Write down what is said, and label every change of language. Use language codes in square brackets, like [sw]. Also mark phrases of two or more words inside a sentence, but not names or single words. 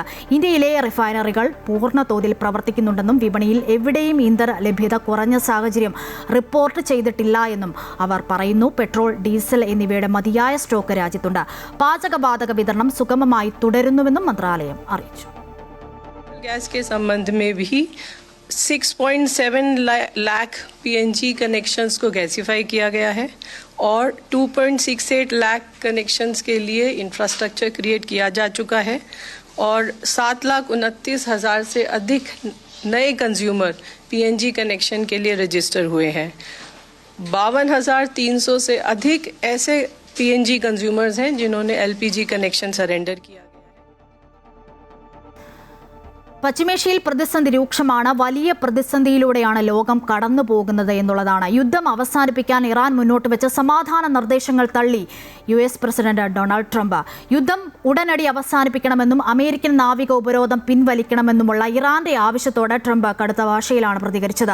[ml] ഇന്ത്യയിലെ റിഫൈനറികൾ പൂർണ്ണ തോതിൽ പ്രവർത്തിക്കുന്നുണ്ടെന്നും വിപണിയിൽ എവിടെയും ഇന്ധന ലഭ്യത കുറഞ്ഞ സാഹചര്യം റിപ്പോർട്ട് ചെയ്തിട്ടില്ല എന്നും അവർ പറയുന്നു. പെട്രോൾ, ഡീസൽ എന്നിവയുടെ മതിയായ സ്റ്റോക്ക് രാജ്യത്തുണ്ട്. പാചകവാതക വിതരണം സുഗമമായി തുടരുന്നുവെന്നും മന്ത്രാലയം അറിയിച്ചു. [hi] गैस के संबंध में भी 6.7 लाख PNG कनेक्शंस को गैसीफाई किया गया है और 2.68 लाख कनेक्शंस के लिए [en] infrastructure create [hi] किया जा चुका है और 7,29,000 से अधिक नए कंज्यूमर PNG कनेक्शन के लिए रजिस्टर हुए हैं. 52,300 से अधिक ऐसे PNG कंज्यूमर्स हैं जिन्होंने LPG कनेक्शन सरेंडर किया. [ml] പശ്ചിമേഷ്യയിൽ പ്രതിസന്ധി രൂക്ഷമാണ്. വലിയ പ്രതിസന്ധിയിലൂടെയാണ് ലോകം കടന്നു പോകുന്നത് എന്നുള്ളതാണ്. യുദ്ധം അവസാനിപ്പിക്കാൻ ഇറാൻ മുന്നോട്ട് വെച്ച സമാധാന നിർദ്ദേശങ്ങൾ തള്ളി US പ്രസിഡന്റ് ഡൊണാൾഡ് ട്രംപ്. യുദ്ധം ഉടനടി അവസാനിപ്പിക്കണമെന്നും അമേരിക്കൻ നാവിക ഉപരോധം പിൻവലിക്കണമെന്നുമുള്ള ഇറാന്റെ ആവശ്യത്തോട് ട്രംപ് കടുത്ത ഭാഷയിലാണ് പ്രതികരിച്ചത്.